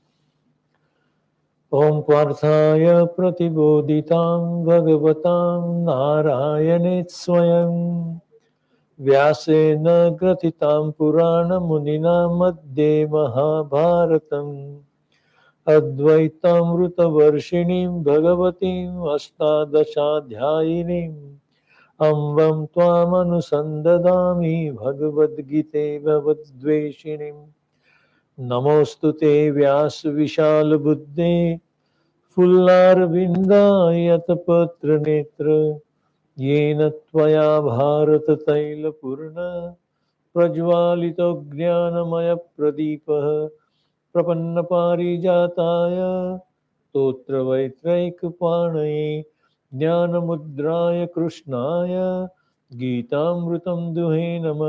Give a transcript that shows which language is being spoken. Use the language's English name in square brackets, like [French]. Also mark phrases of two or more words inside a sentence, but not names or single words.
[Sanskrit] ઓમ પાર્થાય પ્રતિબોધિતાં ભગવતાં નારાયણેત સ્વયં વ્યાસેન ગ્રથિતાં પુરાણમુનિના મધ્યે મહાભારતम् અદ્વૈતામૃતવર્ષિણીં ભગવતીં અષ્ટાદશાધ્યાયિનીम् अम्बं त्वामनुसन्ददामि भगवद्गीते भवद्वेषिणीं. नमोऽस्तु ते व्यासविशालबुद्धे फुल्लारविन्दायतपत्रनेत्र येन त्वया भारततैलपूर्ण प्रज्वालितो ज्ञानमयप्रदीपः प्रपन्नपारिजाताय स्तोत्रवैत्रैकपाणये ज्ञानमुद्राय कृष्णाय गीतामृतं दुहे नमः.